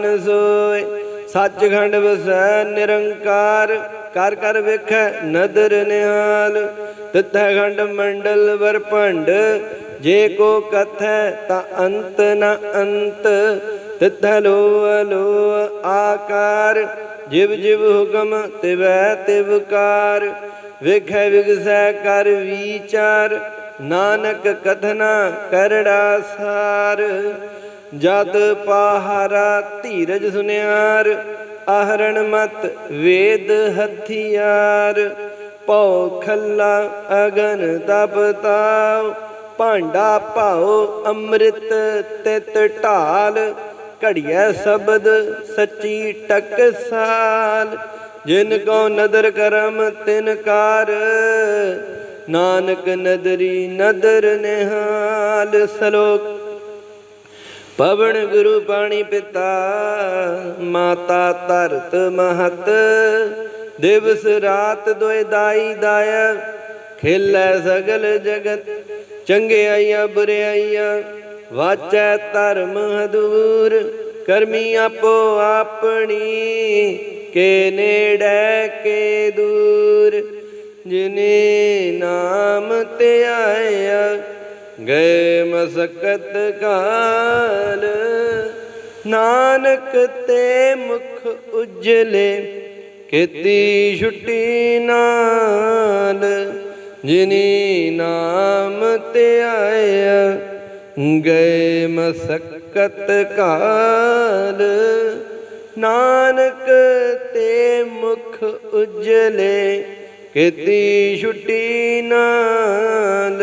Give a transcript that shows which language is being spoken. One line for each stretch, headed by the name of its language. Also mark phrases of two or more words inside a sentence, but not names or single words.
Punjabi: ਸੋਇ, ਸਚਖੰਡ ਵਸੈ ਨਿਰੰਕਾਰ, ਕਰ ਕਰ ਵੇਖੈ ਨਦਰ ਨਿਹਾਲ, ਤਿਥੈ ਖੰਡ ਮੰਡਲ ਵਰਭੰਡ, ਜੇ ਕੋ ਕਥੈ ਤਾ ਅੰਤ ਨ ਅੰਤ, ਤਿਥੈ ਲੋਹ ਲੋਹ ਆਕਾਰ, ਜਿਵ ਜਿਵ ਹੁਕਮ ਤਿਵੈ ਤਿਵਕਾਰ, ਵੇਖੈ ਵਿਗਸੈ ਕਰ ਵਿਚਾਰ, ਨਾਨਕ ਕਥਨਾ ਕਰੜਾ ਸਾਰ, ਜਦ ਪਹਾਰਾ ਧੀਰਜ ਸੁਨਿਆਰ, ਅਹਰਣ ਮਤ ਵੇਦ ਹਥਿਆਰ, ਭਉ ਖੱਲਾ ਅਗਨ ਤਪ ਤਾਵ, ਭਾਂਡਾ ਭਾਓ ਅੰਮ੍ਰਿਤ ਤਿਤ ਢਾਲ, ਘੜੀਆ ਸ਼ਬਦ ਸੱਚੀ ਟਕਸਾਲ, ਜਿਨਕੋ ਨਦਰ ਕਰਮ ਤਿਨ ਕਾਰ, ਨਾਨਕ ਨਦਰੀ ਨਦਰ ਨਿਹਾਲ। ਸਲੋਕ। ਪਵਨ ਗੁਰੂ ਪਾਣੀ ਪਿਤਾ, ਮਾਤਾ ਧਰਤ ਮਹਤ, ਦਿਵਸ ਰਾਤ ਦੋਏ ਦਾਈ ਦਾਇਆ, ਖੇਲੈ ਸਗਲ ਜਗਤ, ਚੰਗਿਆਈਆ ਬੁਰਿਆਈਆ, ਵਾਚੈ ਧਰਮ ਹਦੂਰ, ਕਰਮੀ ਆਪੋ ਅਪਣੀ, ਕੇ ਨੇੜੇ ਕੇ ਦੂਰ, ਜਿਨੇ ਨਾਮ ਤੇ ਆਇਆ, ਗਏ ਮਸਕਤ ਕਾਲ, ਨਾਨਕ ਤੇ ਮੁਖ ਉਜਲੇ, ਖੇਤੀ ਛੁੱਟੀ ਨਾਲ, ਜਿਨੀ ਨਾਮ ਤੇ ਆਇਆ, ਗਏ ਮਸਕਤ ਕਾਲ, ਨਾਨਕ ਤੇ ਮੁਖ ਉਜਲੇ, ਖੇਤੀ ਛੁੱਟੀ ਨਾਲ।